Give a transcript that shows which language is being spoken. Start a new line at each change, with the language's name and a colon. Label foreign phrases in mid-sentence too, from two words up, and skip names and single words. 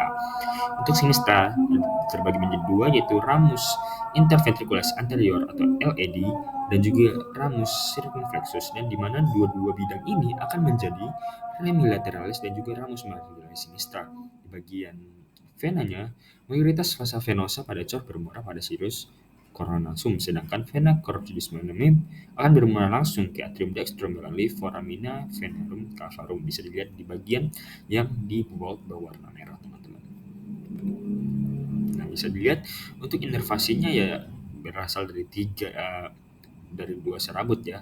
Indonesian: Untuk sinistra terbagi menjadi 2, yaitu
Latin: ramus interventricularis anterior
Indonesian: atau LAD dan juga
Latin: ramus circumflexus,
Indonesian: dan di mana dua bidang ini akan menjadi remilateralis dan juga
Latin: ramus marginalis sinistra.
Indonesian: Di bagian venanya, mayoritas
Latin: vasa venosa
Indonesian: pada cor bermuara pada
Latin: sinus coronasum,
Indonesian: sedangkan
Latin: vena carotidis magnum
Indonesian: akan bermuara langsung ke
Latin: atrium dextrum
Indonesian: melalui
Latin: foramina venarum cavarum.
Indonesian: Bisa dilihat di bagian yang di bold berwarna merah, teman-teman. Nah, bisa dilihat untuk inervasinya ya berasal dari dari 2 serabut ya.